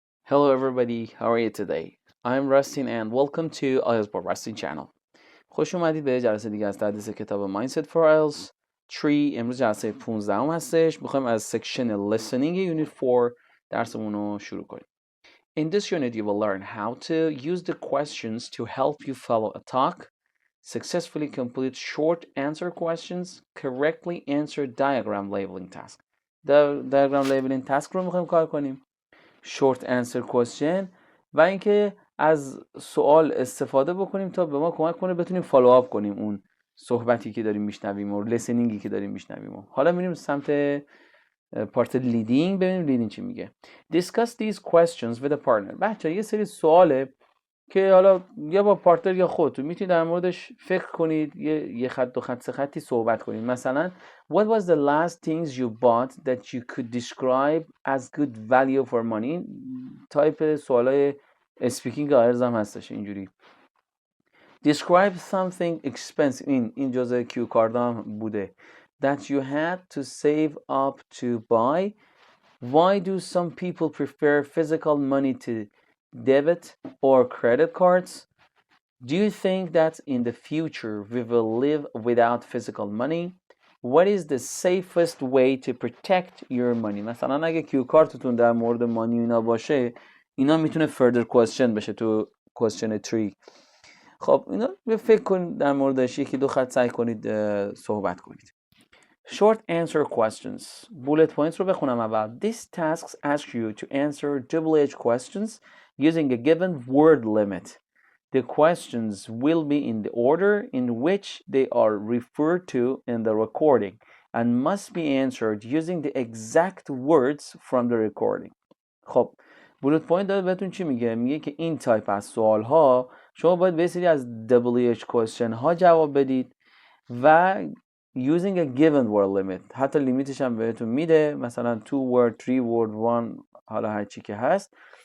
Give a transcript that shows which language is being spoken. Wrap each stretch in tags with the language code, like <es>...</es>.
<en>Hello everybody, how are you today? I'm Rustin and welcome to IELTS با Rustin channel.</en> <fa>خوش اومدید به جلسه دیگه از تدریس کتاب Mindset for IELTS 3. امروز جلسه 15 هستش. میخوایم از سکشن لیسنینگ Unit 4 درسمون رو شروع کنیم.</fa> <en>In this unit you will learn how to use the questions to help you follow a talk, successfully complete short answer questions, correctly answer diagram labeling task. diagram labeling task</en> <fa>رو میخوایم کار کنیم. short answer question و اینکه از سوال استفاده بکنیم تا به ما کمک کنه بتونیم فالو آپ کنیم اون صحبتی که داریم میشنویم و لیسنینگی که داریم میشنویم. حالا میریم سمت پارت لیدینگ، ببینیم لیدینگ چی میگه.</fa> <en>Discuss these questions with a partner.</en> <fa>بچه یه سری سواله که حالا یا با پارتنر یا خودتون میتونید در موردش فکر کنید، یه خط دو خط سه خطی صحبت کنید.</fa> <en>مثلا What was the last things you bought that you could describe as good value for money؟</en> <fa>تایپ سوالای اسپیکینگ آیلتس هم هستش اینجوری.</fa> <en>Describe something expensive.</en> <fa>این جزء کیو کارد هم بوده.</fa> <en>That you had to save up to buy. Why do some people prefer physical money to debit or credit cards? Do you think that in the future we will live without physical money? What is the safest way to protect your money?</en> <fa>مثلا اگه کیو کارتتون در مورد مانی اینا باشه، اینا میتونه</fa> <en>further question</en> <fa>بشه تو question 3. خب اینا فکر کنید در موردش، یکی دو خط سعی کنید صحبت کنید.</fa> <en>Short answer questions.</en> <fa>Bullet points رو بخونم اول.</fa> <en>These tasks ask you to answer double-edged questions using a given word limit. The questions will be in the order in which they are referred to in the recording and must be answered using the exact words from the recording.</en> <fa>خب بولت پوینت داره بهتون چی میگه؟ میگه که این تایپ از سوال ها شما باید به سری از</fa> <en>double-edged question</en> <fa>ها جواب بدید و</fa> <en>using a given word limit.</en> <fa>حتی لیمیتش هم بهتون میده، مثلا 2 word 3 word 1 حالا هر چی که هست.</fa>